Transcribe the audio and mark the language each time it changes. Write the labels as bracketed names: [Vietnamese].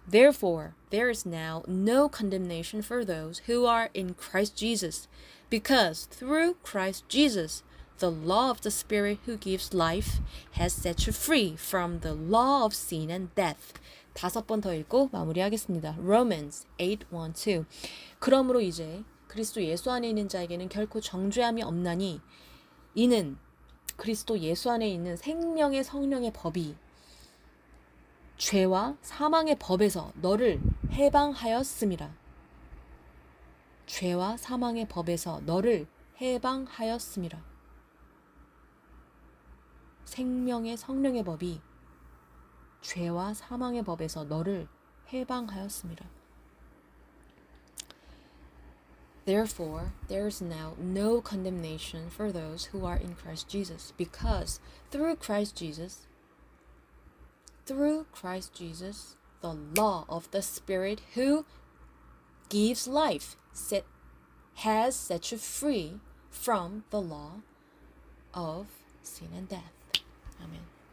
[English] Therefore, there is now no condemnation for those who are in Christ Jesus, because through Christ Jesus, the law of the Spirit who gives life has set you free from the law of sin and death. [Korean] 5번 더 읽고 마무리하겠습니다. [English] Romans 8:1-2. [Korean] 그러므로 이제 그리스도 예수 안에 있는 자에게는 결코 정죄함이 없나니 이는 그리스도 예수 안에 있는 생명의 성령의 법이 죄와 사망의 법에서 너를 해방하였음이라. 죄와 사망의 법에서 너를 해방하였음이라. 생명의 성령의 법이 죄와 사망의 법에서 너를 해방하였습니다. [English] Therefore, there is now no condemnation for those who are in Christ Jesus, because through Christ Jesus, the law of the Spirit who gives life has set you free from the law of sin and death. Amen.